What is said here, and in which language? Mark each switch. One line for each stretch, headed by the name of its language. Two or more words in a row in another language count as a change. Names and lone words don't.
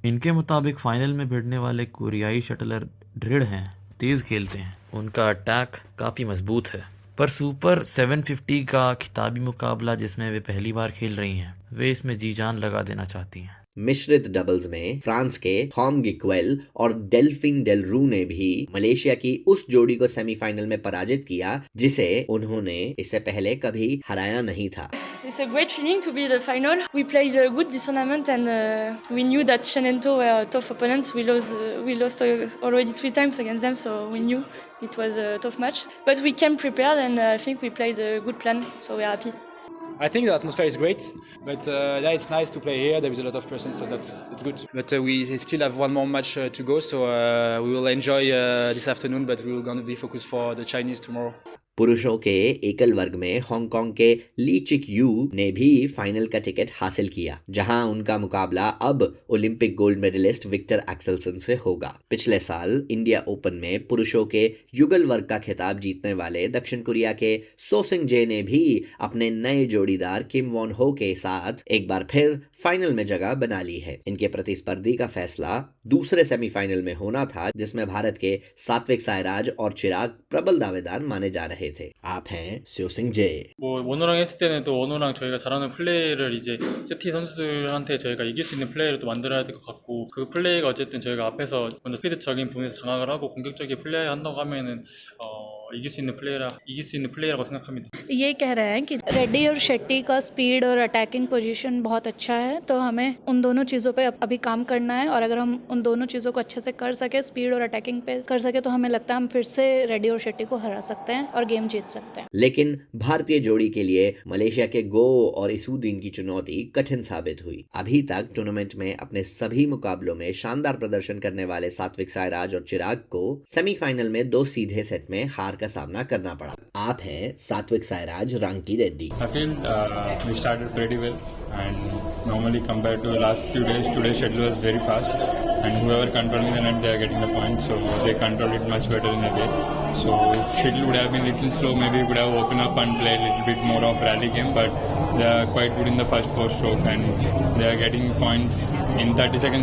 Hindi: इनके मुताबिक फाइनल में भिड़ने वाले कोरियाई शटलर दृढ़ हैं, तेज खेलते हैं, उनका अटैक काफ़ी मजबूत है, पर सुपर 750 का खिताबी मुकाबला जिसमें वे पहली बार खेल रही हैं, वे इसमें जी जान लगा देना चाहती हैं। मिश्रित डबल्स में फ्रांस के थॉम गिक्वेल और डेल्फिन डेलरू ने भी मलेशिया की उस जोड़ी को सेमीफाइनल में पराजित किया जिसे उन्होंने इससे पहले कभी हराया नहीं था।
English: It's a great feeling to be the final. We played good this tournament and we knew that Shenento were tough opponents. We lost already 3 times against them, so we knew it was a tough match. But we came prepared and I think we played a good plan, so we're happy. I think the atmosphere is great, but yeah, it's nice to play here. There is a lot of presence, so it's good. But we still have one more match to go, so we will enjoy this afternoon, but we will gonna be focused for the Chinese tomorrow.
Hindi: पुरुषों के एकल वर्ग में हांगकांग के ली चिक यू ने भी फाइनल का टिकट हासिल किया, जहां उनका मुकाबला अब
English: Olympic gold medalist
Hindi: विक्टर एक्सेल्सन से होगा। पिछले साल इंडिया ओपन में पुरुषों के युगल वर्ग का खिताब जीतने वाले दक्षिण कोरिया के सो सिंग जे ने भी अपने नए जोड़ीदार किम वॉन हो के साथ एक बार फिर फाइनल में जगह बना ली है। इनके प्रतिस्पर्धी का फैसला दूसरे सेमीफाइनल में होना था, जिसमें भारत के सात्विक साईराज और चिराग प्रबल दावेदार माने जा रहे थे। आप हैं स्यो싱 जे।
Korean: 원호랑 했을 때는 또 원호랑 저희가 잘하는 플레이를 이제 세티 선수들한테 저희가 이길 수 있는 플레이를 또 만들어야 될 것 같고, 그 플레이가 어쨌든 저희가 앞에서 먼저 스피드적인 부분에서 장악을 하고 공격적인 플레이 한다고 하면은 이길 수 있는 플레이라고 생각합니다.
Hindi: ये कह रहे हैं कि रेड्डी और शेट्टी का स्पीड और
English: attacking position
Hindi: बहुत अच्छा है, तो हमें उन दोनों चीज़ों पे अभी काम करना है, और अगर हम उन दोनों चीज़ों को अच्छे से कर सके, स्पीड और अटैकिंग पे कर सके, तो हमें लगता है हम फिर से रेड्डी और शेट्टी को हरा सकते हैं और गेम जीत सकते हैं। लेकिन भारतीय जोड़ी के लिए मलेशिया के गो और इसुद्दीन की चुनौती कठिन साबित हुई। अभी तक टूर्नामेंट में अपने सभी मुकाबलों में शानदार प्रदर्शन करने वाले सात्विक साईराज और चिराग को सेमीफाइनल में 2 सीधे सेट में हार का सामना करना पड़ा। आप हैं सात्विक साईराज रांकी रेड्डी।
English: I feel we started pretty well, and normally compared to the last few days, today's schedule was very fast, and whoever controlling the net, they are getting the points, so they controlled it much better in a way. So if schedule would have been a little slow, maybe we would have woken up and played a little bit more of rally game, but they are quite good in the first 4 strokes, and they are getting points in 30 seconds.